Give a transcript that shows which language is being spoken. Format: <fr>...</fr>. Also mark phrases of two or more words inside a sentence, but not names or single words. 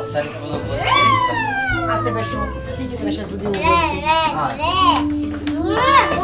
<pl>A ty weszło.</pl> <uk>Скільки ти ще зробила? Le.</uk>